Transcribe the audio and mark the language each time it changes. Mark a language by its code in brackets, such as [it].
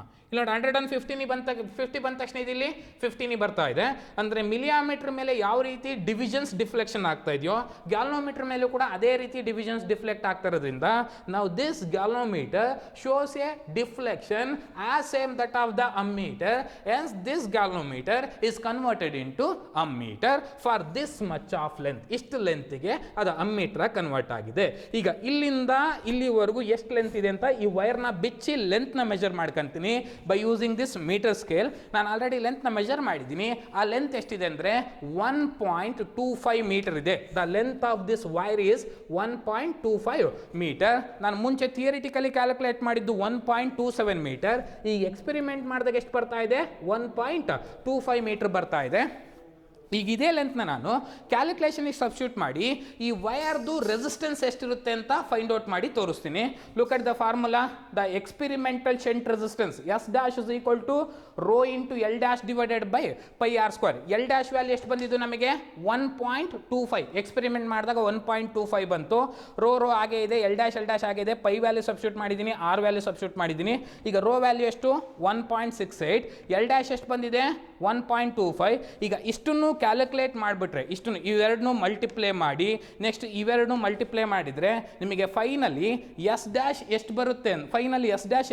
[kn] ಇಲ್ಲಿ ನೋಡಿ 150 ಬಂದ ತಕ್ಷಣ ಇಲ್ಲಿ 15 ಬರ್ತಾ ಇದೆ. ಅಂದರೆ ಮಿಲಿಯಾಮೀಟ್ರ್ ಮೇಲೆ ಯಾವ ರೀತಿ ಡಿವಿಷನ್ಸ್ ಡಿಫ್ಲೆಕ್ಷನ್ ಆಗ್ತಾ ಇದೆಯೋ ಗ್ಯಾಲ್ವನೋಮೀಟರ್ ಮೇಲೂ ಕೂಡ ಅದೇ ರೀತಿ ಡಿವಿಷನ್ಸ್ ಡಿಫ್ಲೆಕ್ಟ್ ಆಗ್ತಾ ಇರೋದ್ರಿಂದ ನಾವು [en] This galvanometer shows a deflection as same that of the ammeter. Hence this galvanometer is converted into ammeter for this much of length. [kn] ಇಷ್ಟು ಲೆಂತ್ಗೆ ಅದು ಅಮ್ಮೀಟರ್ ಕನ್ವರ್ಟ್ ಆಗಿದೆ. ಈಗ ಇಲ್ಲಿಂದ ಇಲ್ಲಿವರೆಗೂ ಎಷ್ಟು ಲೆಂತ್ ಇದೆ ಅಂತ ಈ ವೈರ್ನ ಬಿಚ್ಚಿ ಲೆಂತ್ನ measure ಮಾಡ್ಕೊಂತೀನಿ [en] By using this metre scale. [kn] ನಾನು ಆಲ್ರೆಡಿ ಲೆಂತ್ನ ಮೆಜರ್ ಮಾಡಿದ್ದೀನಿ. ಆ ಲೆಂತ್ ಎಷ್ಟಿದೆ ಅಂದರೆ 1.25 ಮೀಟರ್ ಇದೆ. [en] The length of this wire is 1.25 metre. [kn] ನಾನು ಮುಂಚೆ ಥಿಯರಿಟಿಕಲಿ ಕ್ಯಾಲ್ಕುಲೇಟ್ ಮಾಡಿದ್ದು 1.27 ಮೀಟರ್. ಈಗ ಎಕ್ಸ್ಪೆರಿಮೆಂಟ್ ಮಾಡಿದಾಗ ಎಷ್ಟು ಬರ್ತಾ ಇದೆ? 1.25 ಮೀಟರ್ ಬರ್ತಾ ಇದೆ. ಈಗ ಇದೇ ಲೆಂತ್ನ ನಾನು ಕ್ಯಾಲ್ಕುಲೇಷನಿಗೆ ಸಬ್ಸ್ಟಿಟ್ಯೂಟ್ ಮಾಡಿ ಈ ವೈರ್ದು ರೆಸಿಸ್ಟೆನ್ಸ್ ಎಷ್ಟಿರುತ್ತೆ ಅಂತ ಫೈಂಡ್ ಔಟ್ ಮಾಡಿ ತೋರಿಸ್ತೀನಿ. [en] Look at the formula. The experimental shunt resistance S dash is equal to rho into L dash divided by pi r square. [kn] L dash value ಎಷ್ಟು ಬಂದಿದ್ದು ನಮಗೆ? 1.25. ಎಕ್ಸ್ಪೆರಿಮೆಂಟ್ ಮಾಡಿದಾಗ 1.25 ಬಂತು. ರೋ ಹಾಗೆ ಇದೆ, L dash ಹಾಗೆ ಇದೆ. ಪೈ ವ್ಯಾಲ್ಯೂ ಸಬ್ಸ್ಟಿಟ್ಯೂಟ್ ಮಾಡಿದ್ದೀನಿ, ಆರ್ ವ್ಯಾಲ್ಯೂ ಸಬ್ಸ್ಟಿಟ್ಯೂಟ್ ಮಾಡಿದ್ದೀನಿ. ಈಗ ರೋ ವ್ಯಾಲ್ಯೂ ಎಷ್ಟು? 1.68. L dash ಎಷ್ಟು ಬಂದಿದೆ? 1.25. ಈಗ ಇಷ್ಟನ್ನು ಕ್ಯಾಲ್ಕುಲೇಟ್ ಮಾಡಿಬಿಟ್ರೆ ಇಷ್ಟನ್ನು ಇವೆರಡನ್ನೂ ಮಲ್ಟಿಪ್ಲೈ ಮಾಡಿ ನೆಕ್ಸ್ಟ್ ಇವೆರಡನ್ನೂ ಮಲ್ಟಿಪ್ಲೈ ಮಾಡಿದರೆ ನಿಮಗೆ ಫೈನಲಿ S dash ಎಷ್ಟು ಬರುತ್ತೆ?